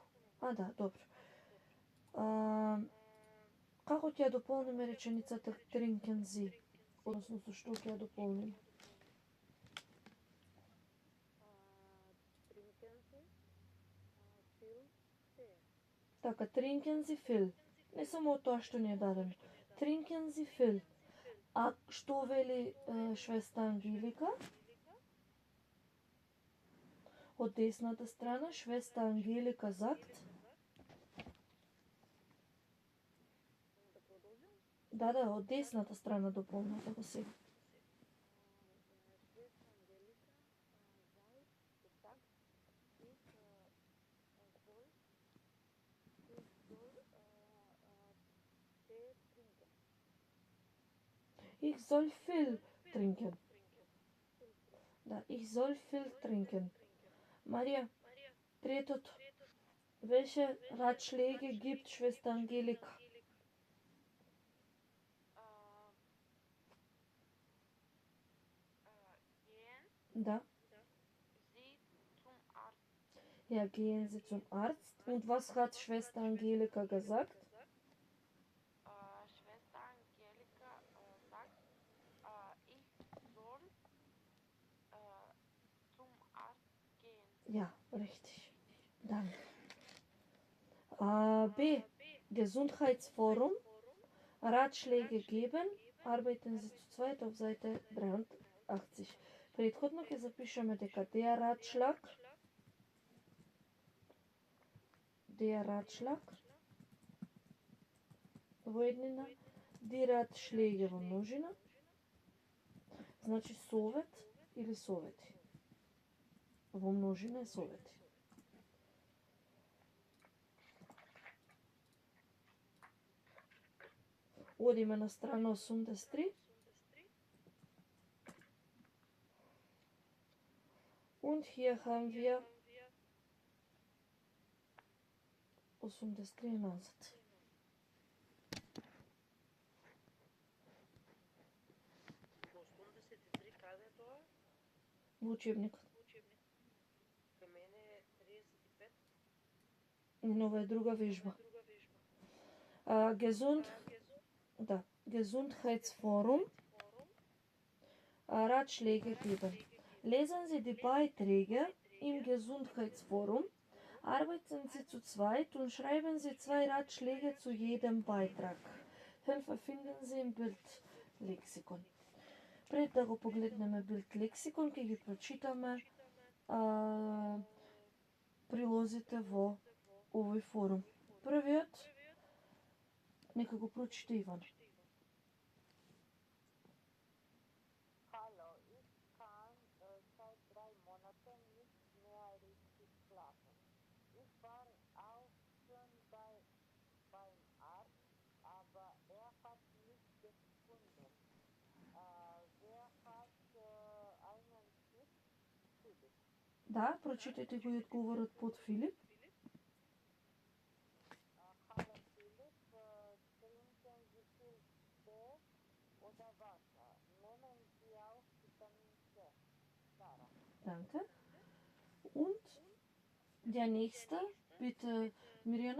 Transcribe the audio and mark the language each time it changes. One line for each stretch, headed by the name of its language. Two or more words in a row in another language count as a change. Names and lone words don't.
Macedonian: Да, добро. Како ќе ја дополниме реченицата
German: trinken Sie?
Macedonian: Односно, со што ќе ја дополниме? Така,
German: trinken Sie viel.
Macedonian: Не само тоа што ни е дадено.
German: Trinken Sie viel.
Macedonian: А што вели Швеста Ангелика? Од десната страна, Швеста Ангелика sagt. Да, од десната страна дополната го сега.
German: Ich soll viel trinken. Да, ich soll viel trinken.
Macedonian: Марија, третото.
German: Welche Ratschläge gibt Schwester Angelika? Да. Ja, gehen Sie zum Arzt. Und was hat Schwester Angelika gesagt? Schwester Angelika sagt, ich soll zum Arzt gehen. Ja, richtig. Danke. B. Gesundheitsforum. Ratschläge geben. Arbeiten Sie zu zweit auf Seite 83.
Macedonian: Предходно ќе запишеме дека
German: der Ratschlag
Macedonian: во еднина,
German: die Ratschläge
Macedonian: во множина, значи совет или совети. Во множина е совети. Одиме на страна 83.
German: Und hier haben wir 83 назад.
Macedonian: Во 83 каде е тоа? Во учебникот. Кај мене е 35. Нова е друга вежба.
German: Gesundheitsforum. Ratschläge geben. Lesen Sie die Beiträge im Gesundheitsforum. Arbeiten Sie zu zweit und schreiben Sie 2 Ratschläge zu jedem Beitrag. Hilfe finden Sie im Bildlexikon.
Macedonian: Пред да го погледнеме Bildlexikon, ќе ги прочитаме прилозите во овој форум. Првиот, нека го прочита Иван.
German: Hallo, ich kann seit 3 Monaten nicht mehr richtig schlafen. Ich war auch schon beim Arzt, aber er hat nichts gefunden. Wer hat einen Tipp? Philipp.
Macedonian: Да, прочитајте го и одговорот под Филип.
German: Hallo Philipp, trinken Sie viel Tee oder Wasser? Nehmen Sie auch Vitamin C. Sarah. Danke. Und der nächste, bitte Mirjana.